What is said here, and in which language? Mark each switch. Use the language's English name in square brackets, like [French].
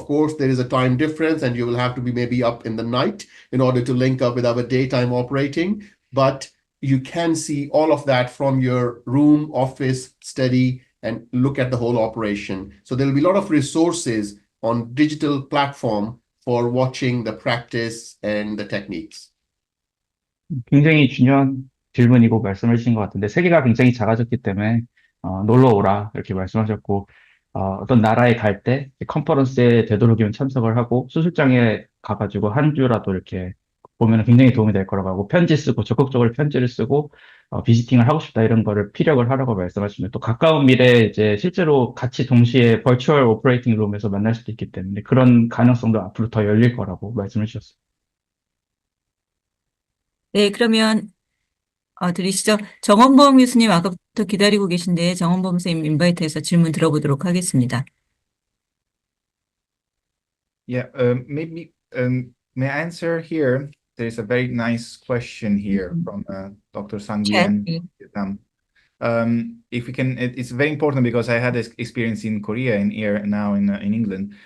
[English] Of course, there is a time difference and you will have to be maybe up in the night in order to link up with our daytime operating. But you can see all of that from your room, office, study, and look at the whole operation. So there will be a lot of resources on digital platform for watching the practice and the techniques. [Korean] 굉장히 중요한 질문이고 말씀을 주신 것 같은데, 세계가 굉장히 작아졌기 때문에 놀러 오라 이렇게 말씀하셨고, 어떤 나라에 갈 때 컨퍼런스에 되도록이면 참석을 하고 수술장에 가가지고 한 주라도 이렇게 보면 굉장히 도움이 될 거라고 하고, 편지 쓰고 적극적으로 편지를 쓰고 비지팅을 하고 싶다 이런 거를 피력을 하라고 말씀하시면, 또 가까운 미래에 이제 실제로 같이 동시에 버추얼 오퍼레이팅 룸에서 만날 수도 있기 때문에 그런 가능성도 앞으로 더 열릴 거라고 말씀을 주셨어요. 네, 그러면 들으시죠. 정원범 교수님 아까부터 기다리고 계신데 정원범 선생님 인바이트해서 질문 들어보도록 하겠습니다. [English] Yeah, maybe may I answer here? there is a very nice question here from Dr. Sang Chat. Vietnam. If we can, it's very important because I had this experience in Korea and here now in England.